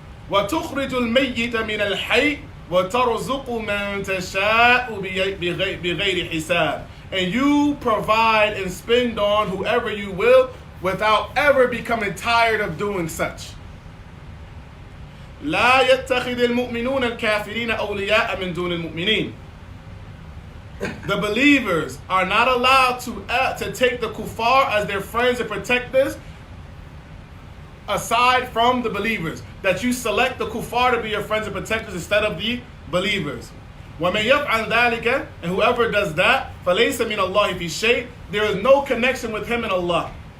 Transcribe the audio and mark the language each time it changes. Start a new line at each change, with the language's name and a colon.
Arabic: وَتُخْرِجُ الْمَيِّتَ مِنَ الْحَيِّ وَتَرْزُقُ مَنْ تَشَاءُ بِغَيْرِ حِسَابٍ.
English: And you provide and spend on whoever you will without ever becoming tired of doing such.
Arabic: لا يتخذ المؤمنون الكافرين أولياء من دون المؤمنين.
English: The believers are not allowed to take the kuffar as their friends and protectors aside from the believers. That you select the kuffar to be your friends and protectors instead of the believers.
Arabic: وَمَنْ يَفْعَلْ ذَلِكَ,
English: and whoever does that,
Arabic: فَلَيْسَ مِنَ اللَّهِ فِي شَيْءٍ,
English: there is no connection with him and Allah.